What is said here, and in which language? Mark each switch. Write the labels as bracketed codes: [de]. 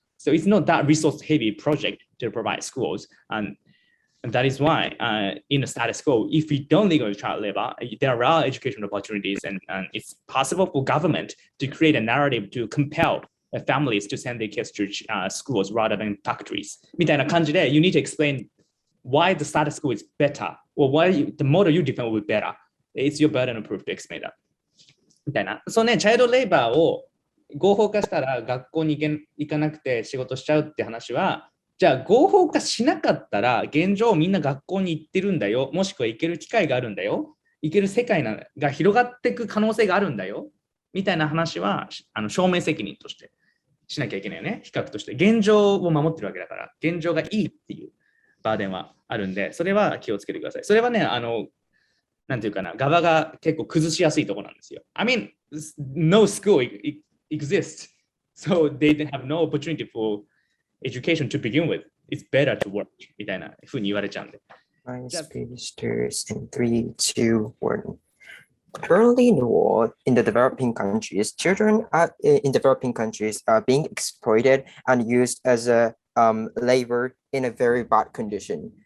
[en] So it's not that resource heavy project to provide schools. And that is why in the status quo, if we don't legalize child labor, there are educational opportunities and it's possible for government to create a narrative to compel families to send their kids to schools rather than factories. [ja] みたいな感じで [en] you need to explain why the status quo is better or why the model you define will be better. It's your burden of proof to explain that. [ja] みたいな。そうね、チャイルドレイバーを合法化したら学校に行かなくて仕事しちゃうって話は、じゃあ合法化しなかったら現状みんな学校に行ってるんだよ、もしくは行ける機会があるんだよ、行ける世界が広がっていく可能性があるんだよみたいな話は証明責任としてしなきゃいけないよね。比較として現状を守ってるわけだから、現状がいいっていうバーデンはあるんで、それは気をつけてください。それはね、なんていうかな、側が結構崩しやすいところなんですよ。 [en] I mean, no school exists, so they have no opportunity for education to begin with. It's better to work [ja] みたいな風に言われちゃうんで。 [en] My Jeff. speech starts in 3, 2, 1. Currently in the world, in the developing countries, children in developing countries are being exploited and used as a labor in a very bad condition.